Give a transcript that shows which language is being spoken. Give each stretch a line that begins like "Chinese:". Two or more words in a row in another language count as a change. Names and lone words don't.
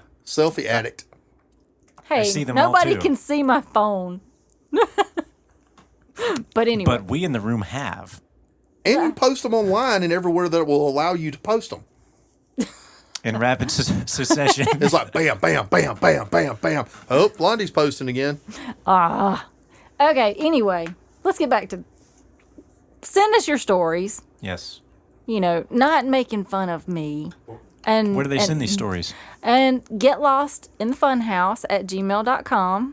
English: Selfie addict. Hey, see them all, nobody too. can see my phone. But anyway, But we in the room have. And you post them online and everywhere that will allow you to post them. In rapid succession. It's like bam, bam, bam, bam, bam, bam. Oh, Blondie's posting again. okay. Anyway, let's get back to send us your stories. Yes. You know, not making fun of me. And Where do they send these stories? And get lost in the funhouse at gmail.com.